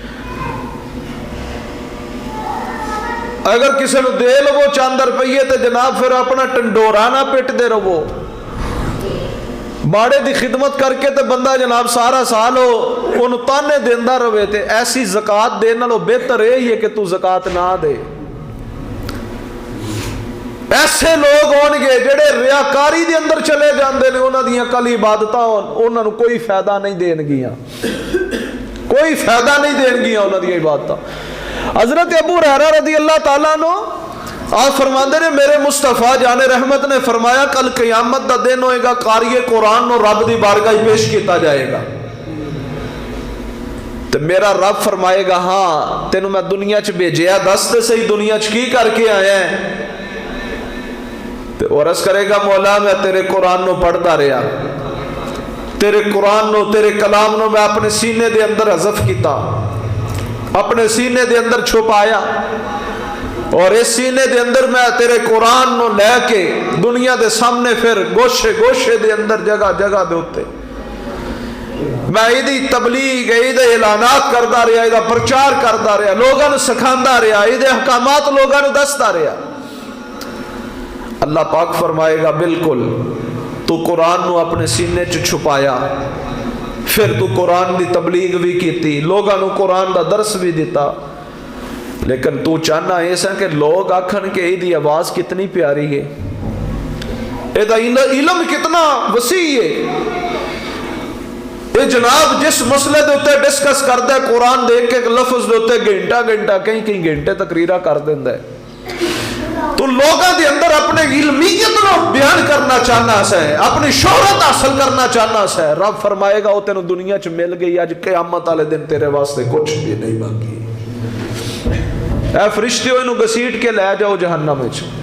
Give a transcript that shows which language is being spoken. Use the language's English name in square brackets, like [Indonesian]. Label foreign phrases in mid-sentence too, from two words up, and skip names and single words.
[Punjabi] اگر کسی نے دے لو چند روپیے تو جناب پھر اپنا ٹنڈورا نہ پٹ دے رہو، باڑے دی خدمت کر کے تو بندہ جناب سارا سال ہو ان تانے دیندہ رہے تے ایسی زکاة دینا لو بہتر ہے یہ کہ تو زکاة نہ دے۔ ایسے لوگ ہون گے جڑے ریاکاری دے اندر چلے جاندے نے، انہاں دیاں کل عبادتاں انہاں نو کوئی فائدہ نہیں دین گیاں، کوئی فائدہ نہیں دین گیاں انہاں دیاں عبادتاں۔ حضرت ابو ہریرہ [Arabic] رضی اللہ تعالیٰ عنہ [Punjabi] آپ فرماندے نے میرے مصطفیٰ جان رحمت نے فرمایا کل قیامت دا دن ہوئے گا، قاری قرآن نو رب دی بارگاہ پیش کیتا جائے گا تو میرا رب فرمائے گا ہاں تینوں میں دنیا چ بھیجیا، دس تے صحیح دنیا چ کی کر کے آیا ہے؟ تو عرض کرے گا مولا میں تیرے قرآن نو پڑھتا رہا، تیرے قرآن نو تیرے کلام نو میں اپنے سینے دے اندر حذف کیتا، اپنے سینے دے اندر چھپایا، اور اس سینے دے اندر میں تیرے قرآن نو لے کے دنیا دے سامنے پھر گوشے گوشے دے اندر جگہ جگہ دے ہوتے میں ایدی تبلیغ ایدے اعلانات کردا رہا، ایدہ پرچار کردا رہا، لوگاں نو سکھاندا رہا، ایدے احکامات لوگاں نو دستا رہا۔ اللہ پاک فرمائے گا بالکل تو قرآن نو اپنے سینے چ چھپایا، پھر تو قرآن دی تبلیغ بھی کیتی، لوگاں نو قرآن دا درس بھی دیتا، لیکن تو چاہنا ایسا کہ لوگ آکھن کہ یہ دی آواز کتنی پیاری ہے، یہ دا علم کتنا وسیع ہے، یہ جناب جس مسئلے دے ہوتے ڈسکس کرتا ہے قرآن دیکھ کے لفظ دے ہوتے گھنٹہ کئی گھنٹے تقریرہ کر دیندہ ہے، تو لوگاں دے اندر اپنے علمیت نو بیان کرنا چاہنا ہے، اپنی شہرت حاصل کرنا چاہنا ہے، رب فرمائے گا وہ تینوں دنیا چ مل گئی، آج قیامت والے دن تیرے واسطے کچھ بھی نہیں باقی، اے فرشتیوں انہوں گسیٹ کے لے جاؤ جہنم میں۔